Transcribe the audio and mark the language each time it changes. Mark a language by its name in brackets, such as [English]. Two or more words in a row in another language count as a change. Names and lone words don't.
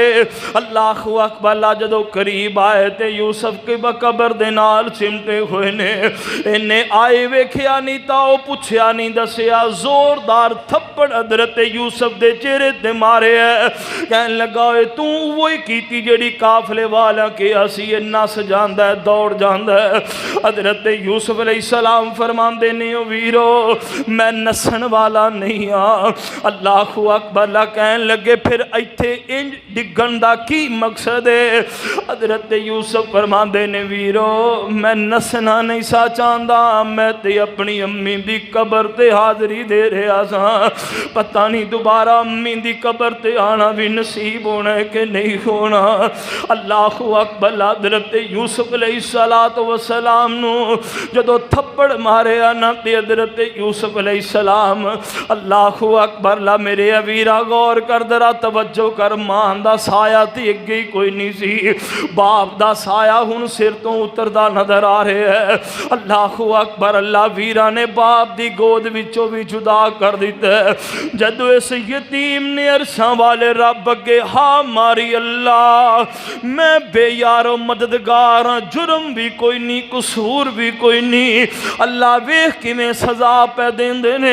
[Arabic] اللہ اکبر اللہ، [Punjabi] جدو قریب آئے تے یوسف کی قبر دے نال چمٹے ہوئے نے، انہیں آئے ویکھیا نہیں تا او پوچھیا نہیں دسیا، زوردار تھپڑ حضرت یوسف دے چہرے تے مارے ہے۔ کہنے لگا اے تو وہی کیتی جڑی قافلے والا کہ اسی نس جاندا ہے دوڑ جاندا ہے۔ حضرت یوسف [Arabic] علیہ السلام [Punjabi] فرماندے نے او ویرو میں نسن والا نہیں ہاں۔ [Arabic] اللہ اکبر اللہ، [Punjabi] کہنے لگے پھر ایتھے انج ڈگن دا کی مقصد ہے؟ حضرت یوسف فرماندے نے ویرو میں نسنا نہیں سا چاہندا، میں تے اپنی امی دی قبر تے حاضری دے رہا سا، پتہ نہیں دوبارہ امی دی قبر تے آنا بھی نصیب ہونا ہے کہ نہیں ہونا۔ [Arabic] اللہ اکبر، [Punjabi] حضرت یوسف [Arabic] علیہ السلام [Punjabi] نو جدو تھپڑ مارے آنا تے حضرت یوسف [Arabic] علیہ السلام، اللہ اکبر اللہ [Punjabi] میرے ویرا غور کر درا توجہ کر، ماں دا سایہ تے اگے کوئی نہیں سی، باپ دا سایہ ہن سر تو اتردا نظر آ رہے ہے۔ [Arabic] اللہ اکبر اللہ، [Punjabi] ویرا نے باپ دی گود وچوں بھی جدا کر دیتا ہے۔ جدو اس یتیم نے عرشاں والے رب اگے ہاں ماری، اللہ میں بے یار و مددگار ہاں، جرم بھی کوئی نہیں قصور بھی کوئی نہیں، اللہ ویکھ کیویں سزا پہ دیندے نے۔